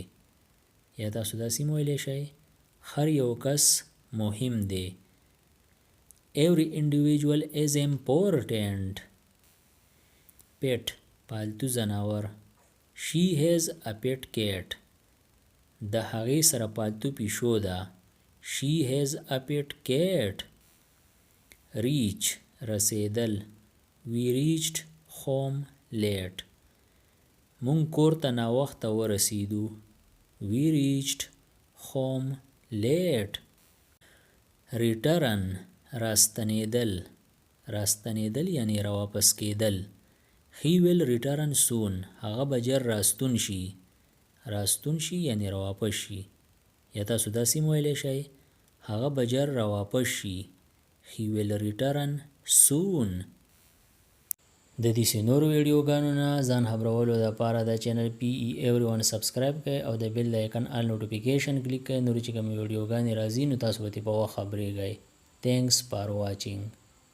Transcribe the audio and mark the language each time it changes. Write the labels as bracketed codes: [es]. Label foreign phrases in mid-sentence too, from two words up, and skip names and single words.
[ps] یا تاسو داسې هم ویلی شئ هر یو کس مهم دی. [en] Every individual is important. [ps] Pet پالتو زناور. [en] She has a pet cat. [ps] د هغې سره پالتو پیشو ده. [en] She has a pet cat. Reach رسیدل. We reached home late. [ps] مونږ کور ته ناوخته ورسیدو. [en] We reached home late. [ps] Return راستنیدل. راستنیدل یعنی راواپس کېدل. [en] He will return soon. [ps] هغه به ژر راستون شي. راستون شي یعنی راواپس شي. یا تاسو داسې هم ویلی شئ هغه به ژر راواپس شي. [en] He will return soon. [ps] د دې نورو ویډیوګانو نه ځان خبرولو دپاره د چینل PE Everyone سبسکرایب کړئ او د بیل د آیکن [en] all notification [ps] کلیک کړئ. نورې چې کومې ویډیوګانې راځي نو تاسو به ترې په وخت خبرېږئ. [en] Thanks for watching.